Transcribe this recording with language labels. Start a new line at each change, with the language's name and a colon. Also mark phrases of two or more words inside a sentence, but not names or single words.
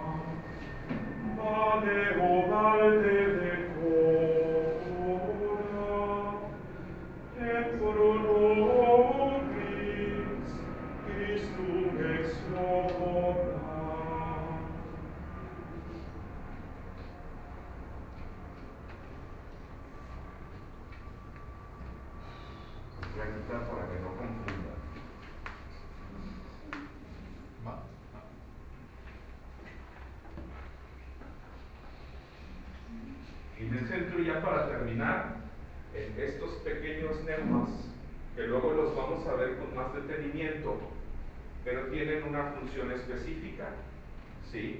Latin: Vale o valde de cora, et pro nobis Christum ex hora.
Spanish: Voy a quitar para que no confunda. Y en el centro, ya para terminar, en estos pequeños neumas, que luego los vamos a ver con más detenimiento, pero tienen una función específica, ¿sí?